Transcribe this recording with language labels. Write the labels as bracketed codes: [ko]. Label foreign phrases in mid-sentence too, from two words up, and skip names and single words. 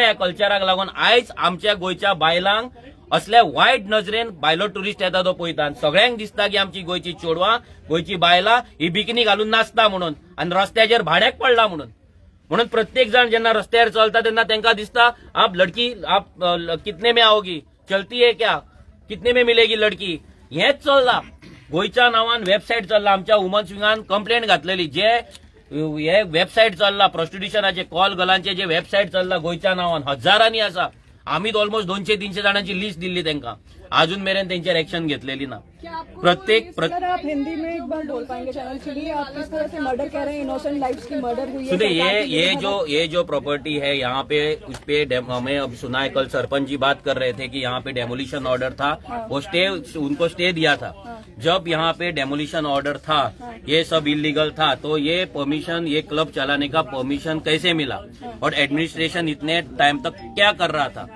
[kok] ह्या कल्चराक लागून आयज आमच्या गोंयच्या बायलांक असल्या वायट नजरेन भायलो ट्युरिस्ट येता तो पळयता सगळ्यांक दिसता की आमची गोंयची चेडवां गोंयची बायलां ही बिकिनी घालून नाचता म्हणून आनी रस्त्याचेर भाड्याक पडला म्हणून प्रत्येक जण जेन्ना रस्त्यार चलता तेन्ना तांकां दिसता [hi] आप लडकी आप कितने में आओगी चलती है क्या कितने में मिलेगी लड़की [kok] हेच चल्लां गोयच्या नावान वेबसाईट चल्ला, आमच्या वुमन्स विंगान कंप्लेंट घातलेली. जे हे वेबसाईट चल्ला प्रॉस्टिट्युशनाचे कॉल गर्लांचे जे वेबसाईट चल्ला गोयच्या नावान हजारांनी आसा. [mr] आम्ही ऑलमोस्ट 200-300 जणांची लिस्ट दिली त्यांना, अजून मेरेन त्यांच्यावर ऍक्शन घेतलेली ना. प्रत्येक [hi] आप हिंदी में एक बार बोल पाएंगे चैनल के लिए, आप किस तरह से मर्डर कह रहे हैं, [en] innocent lives [hi] की मर्डर हुई है. सुनिए, ये जो प्रॉपर्टी है यहाँ पे, उस पे हमें अब सुना है, कल सरपंच जी बात कर रहे थे कि यहाँ पे [en] demolition order [hi] था, वो स्टे, उनको स्टे दिया था. जब यहाँ पे [en] demolition order [hi] था, ये सब इलीगल था, तो ये परमिशन, ये क्लब चलाने का परमिशन कैसे मिला, और एडमिनिस्ट्रेशन इतने टाइम तक क्या कर रहा था.